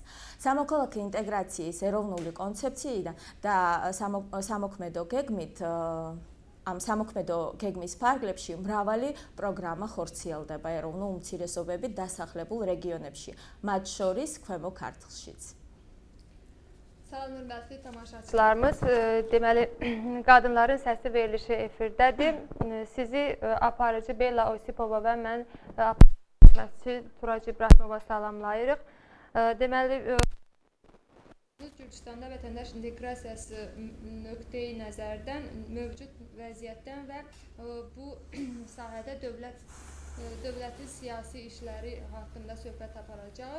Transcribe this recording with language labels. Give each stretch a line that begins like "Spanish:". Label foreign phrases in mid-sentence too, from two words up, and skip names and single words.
Georgian: სამოქალაქო ინტეგრაციის ეროვნული კონცეფციიდან და სამოქმედო გეგმით ამ სამოქმედო გეგმის ფარგლებში მრავალი პროგრამა ხორციელდება ეროვნულ უმცირესობებით დასახლებულ რეგიონებში, მათ შორის ქვემო ქართლშიც.
Azerbaijani: Salamlar tamaşaçılarımız, deməli qadınların səsi verilişi efirdədir. Sizi aparıcı Bella Osipova və mən aparıcı Turacı İbrahimova salamlayırıq. Deməli Gürcüstanda vətəndaş inteqrasiyası nöqteyi nəzərdən mövcud vəziyyətdən və bu sahədə dövlətin siyasi işləri haqqında söhbət aparacaq.